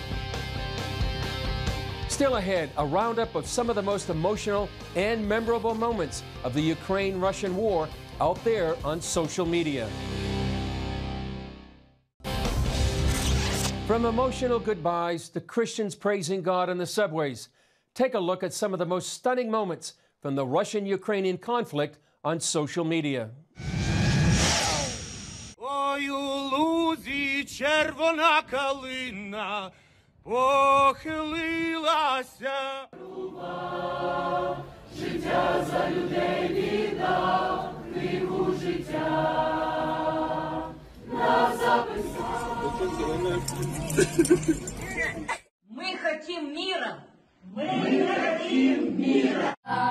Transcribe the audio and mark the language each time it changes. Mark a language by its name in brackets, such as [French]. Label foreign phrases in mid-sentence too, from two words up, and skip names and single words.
[English] Still ahead, a roundup of some of the most emotional and memorable moments of the Ukraine-Russian war out there on social media. From emotional goodbyes to Christians praising God in the subways, take a look at some of the most stunning moments from the Russian-Ukrainian conflict on social media. [Ukrainian] Ой, у лузі червона калина похилилася. Життя за людей віддав, книгу життя нас записав. [Russian] Мы хотим мира. Мы хотим мира.